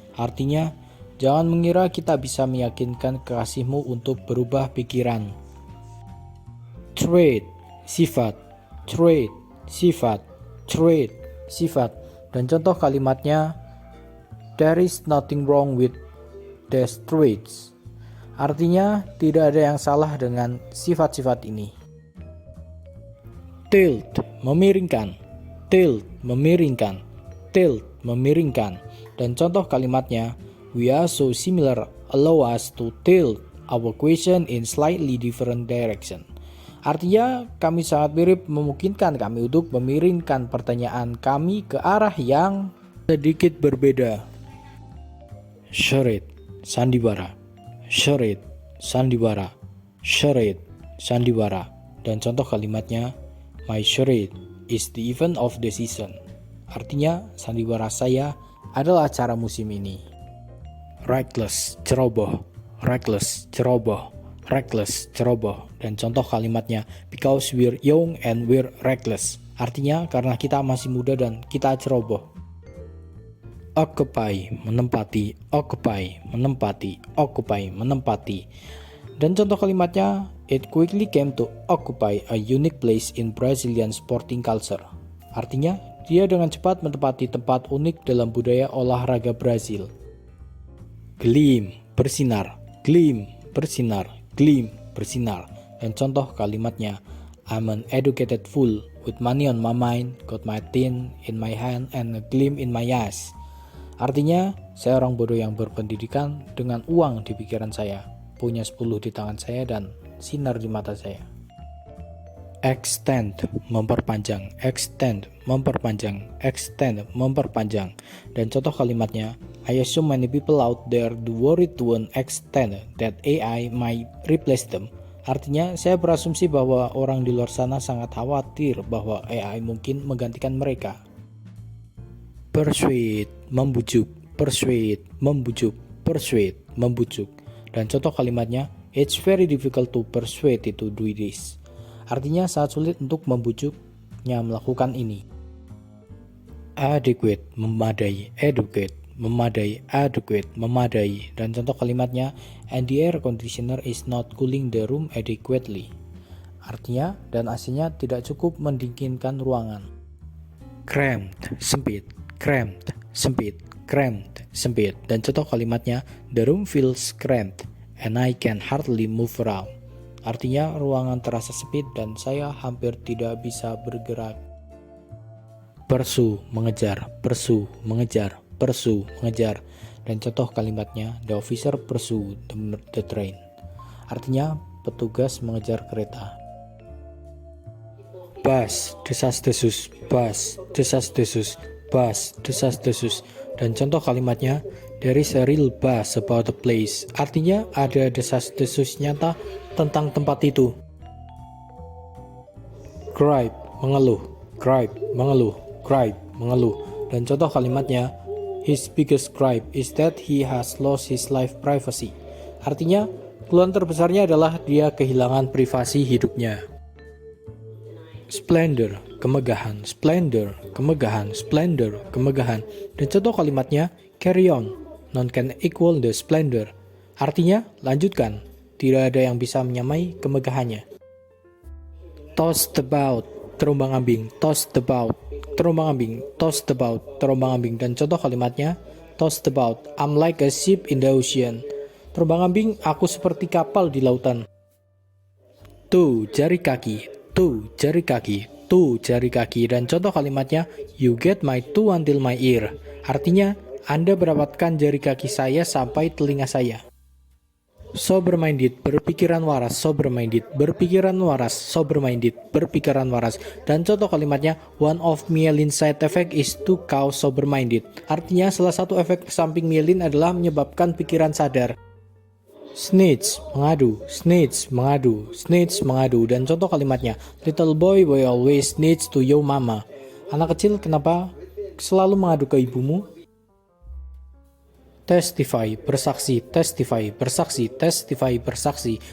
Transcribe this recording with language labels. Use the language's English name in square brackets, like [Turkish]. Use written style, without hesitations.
[Indonesian] Artinya, jangan mengira kita bisa meyakinkan kekasihmu untuk berubah pikiran. Trait, sifat. Trait, sifat. Trait, sifat. Dan contoh kalimatnya, [English] there is nothing wrong with these traits. [Indonesian] Artinya, tidak ada yang salah dengan sifat-sifat ini. Tilt, memiringkan. Tilt, memiringkan. Tilt, memiringkan. Dan contoh kalimatnya, [English] we are so similar, allow us to tilt our question in slightly different direction. [Indonesian] Artinya, kami sangat mirip memungkinkan kami untuk memiringkan pertanyaan kami ke arah yang sedikit berbeda. Charade, sandiwara. Charade, sandiwara. Charade, sandiwara. Dan contoh kalimatnya, [English] my charade is the event of the season. [Indonesian] Artinya, sandiwara saya adalah acara musim ini. Reckless, ceroboh. Reckless, ceroboh. Reckless, ceroboh. Dan contoh kalimatnya, [English] because we're young and we're reckless. [Indonesian] Artinya, karena kita masih muda dan kita ceroboh. Occupy, menempati. Occupy, menempati. Occupy, menempati. Dan contoh kalimatnya, [English] it quickly came to occupy a unique place in Brazilian sporting culture. [Indonesian] Artinya, dia dengan cepat menempati tempat unik dalam budaya olahraga Brazil. Gleam, bersinar. Gleam, bersinar, gleam, bersinar. Dan contoh kalimatnya, [English] I'm an educated fool with money on my mind, got my tin in my hand and a gleam in my eyes. [Indonesian] Artinya, saya orang bodoh yang berpendidikan dengan uang di pikiran saya, punya 10 di tangan saya dan sinar di mata saya. Extend, memperpanjang, extend, memperpanjang, extend, memperpanjang. Dan contoh kalimatnya, [English] I assume many people out there do worry to an extent that AI might replace them. [Indonesian] Artinya, saya berasumsi bahwa orang di luar sana sangat khawatir bahwa AI mungkin menggantikan mereka. Persuade, membujuk, persuade, membujuk, persuade, membujuk. Dan contoh kalimatnya, [English] it's very difficult to persuade it to do this. [Indonesian] Artinya sangat sulit untuk membujuknya melakukan ini. Adequate, memadai, educate, memadai, adequate, memadai. Dan contoh kalimatnya, [English] and the air conditioner is not cooling the room adequately. [Indonesian] Artinya, dan AC-nya tidak cukup mendinginkan ruangan. Cramped, sempit, cramped, sempit, cramped, sempit. Dan contoh kalimatnya, [English] the room feels cramped and I can hardly move around. [Indonesian] Artinya ruangan terasa sempit dan saya hampir tidak bisa bergerak. Pursue, mengejar, pursue, mengejar, pursue, mengejar. Dan contoh kalimatnya, [English] the officer pursue the train. [Indonesian] Artinya petugas mengejar kereta. Bus, desas-desus, bus, desas-desus, bus, desas-desus. Dan contoh kalimatnya, [English] there is a real buzz about the place. [Indonesian] Artinya ada desas-desus nyata tentang tempat itu. Gripe, mengeluh, gripe, mengeluh, gripe, mengeluh. Dan contoh kalimatnya, [English] his biggest gripe is that he has lost his life privacy. [Indonesian] Artinya, keluhan terbesarnya adalah dia kehilangan privasi hidupnya. Splendor, kemegahan, splendor, kemegahan, splendor, kemegahan. Dan contoh kalimatnya, [English] carry on, none can equal the splendor. [Indonesian] Artinya, lanjutkan, tidak ada yang bisa menyamai kemegahannya. Tossed about, terombang-ambing, tossed about, terombang-ambing, tossed about, terombang-ambing. Dan contoh kalimatnya, [English] tossed about, I'm like a ship in the ocean. [Indonesian] Terombang-ambing, aku seperti kapal di lautan. Two, jari kaki, two, jari kaki, two, jari kaki. Dan contoh kalimatnya, [English] you get my toe until my ear. [Indonesian] Artinya, Anda mendapatkan jari kaki saya sampai telinga saya. Sober-minded, berpikiran waras, sober-minded, berpikiran waras, sober-minded, berpikiran waras. Dan contoh kalimatnya, [English] one of myelin side effect is to cause sober-minded. [Indonesian] Artinya, salah satu efek samping myelin adalah menyebabkan pikiran sadar. Snitch, mengadu, snitch, mengadu, snitch, mengadu. Dan contoh kalimatnya, [English] little boy will always snitch to your mama. [Indonesian] Anak kecil kenapa selalu mengadu ke ibumu? Testify, bersaksi, testify, bersaksi, testify, bersaksi.